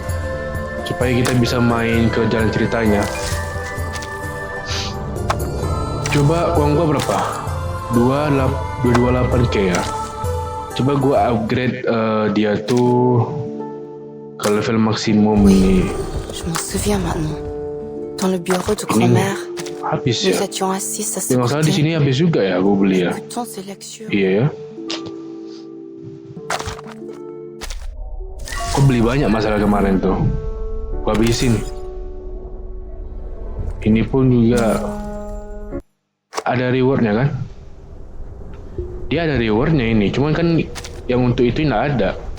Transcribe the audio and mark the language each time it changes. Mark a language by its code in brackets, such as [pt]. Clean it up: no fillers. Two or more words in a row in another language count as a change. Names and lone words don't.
[id] Supaya kita bisa main ke jalan ceritanya. Coba uang gue berapa? 228k ya. Coba gue upgrade dia tuh ke level maksimum nih. [fr] Je m'en souviens maintenant. Dans le bureau du grand-mère, [id] Habis [fr] nous [id] ya. [fr] étions assis à [id] Yang masalah di sini habis juga ya gue beli ya. [fr] écoutant ses lectures. [id] Iya ya. Gue beli banyak masalah kemarin tuh. Gua habisin. Ini pun juga ada rewardnya kan? Dia ada rewardnya ini, cuman kan yang untuk itu nggak ada.